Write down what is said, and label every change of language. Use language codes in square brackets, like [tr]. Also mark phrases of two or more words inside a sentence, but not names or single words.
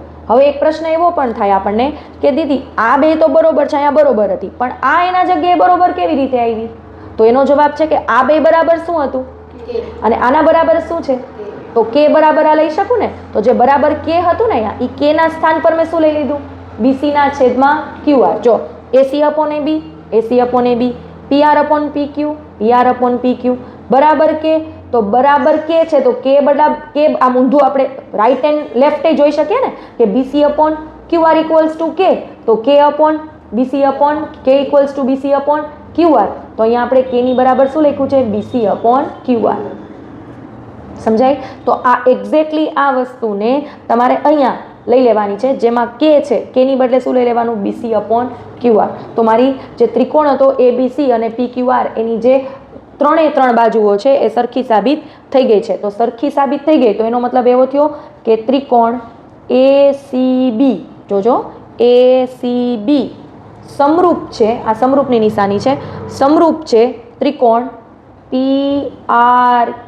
[gu] હવે એક પ્રશ્ન એવો પણ થાય આપણને કે દીદી આ બે તો બરોબર છે, અહીંયા બરોબર હતી, પણ આ એના જગ્યાએ બરોબર કેવી રીતે આવી? તો એનો જવાબ છે કે આ બે બરાબર શું હતું અને આના બરાબર શું છે? તો કે બરાબર આ લઈ શકું ને. તો જે બરાબર કે હતું ને અહીંયા, એ કે ના સ્થાન પર મેં શું લઈ લીધું? BC ના છેદમાં QR. જો AC upon AB, AC upon AB, PR upon PQ, PR upon PQ બરાબર કે, તો બરાબર કે છે તો કે બરાબર કે આમ ઊંધું આપણે [en] right and left [gu] જોઈ શકીએ ને કે BC upon QR [en] equals to [gu] K, તો K upon BC upon K [en] equals to [gu] BC upon QR. તો અહીંયા આપણે K ની બરાબર શું લખ્યું છે? BC upon QR. સમજાય? તો આ એક્ઝેક્ટલી આ વસ્તુને તમારે અહીંયા લઈ લેવાની છે, જેમાં કે છે, કે ની બદલે શું લઈ લેવાનું? BC upon QR. તો મારી જે ત્રિકોણ હતો ABC અને PQR એની જે ત્રણેય ત્રણ બાજુઓ છે એ સરખી સાબિત થઈ ગઈ છે. તો સરખી સાબિત થઈ ગઈ તો એનો મતલબ એવો થયો કે ત્રિકોણ ACB, જોજો ACB સમરૂપ છે, આ સમરૂપની નિશાની છે, સમરૂપ છે ત્રિકોણ PRQ.